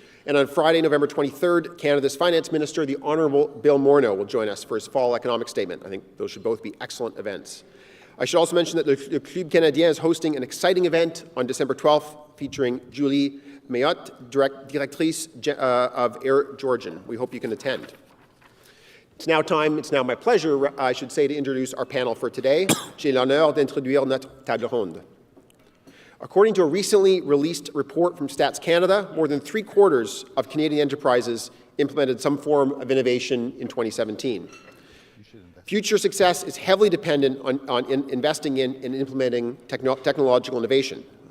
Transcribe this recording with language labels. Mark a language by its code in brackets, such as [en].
[en] And on Friday, November 23rd, Canada's Finance Minister, the Honourable Bill Morneau, will join us for his fall economic statement. I think those should both be excellent events. I should also mention that the Club Canadien is hosting an exciting event on December 12th featuring Julie Méthot, Directrice of Air Georgian. We hope you can attend. It's now my pleasure, I should say, to introduce our panel for today. [fr] J'ai l'honneur d'introduire notre table ronde. [en] According to a recently released report from Stats Canada, more than 3/4 of Canadian enterprises implemented some form of innovation in 2017. Future success is heavily dependent on investing in and implementing technological innovation.